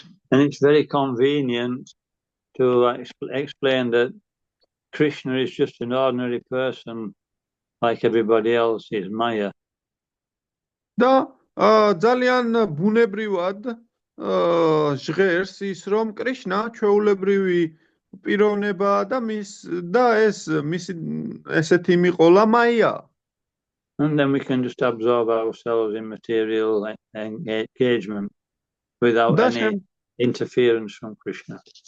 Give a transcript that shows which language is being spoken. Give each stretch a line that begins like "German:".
English: And it's very convenient to explain that Krishna is just an ordinary person like everybody else is Maya.
Georgian: და ძალიან ბუნებრივად ჟღერს ის, რომ კრიშნა ჩვეულებრივი პიროვნებაა და ეს მისი ესეთი მიყოლა მაია.
English: And then we can just absorb ourselves in material engagement without any interference from Krishna.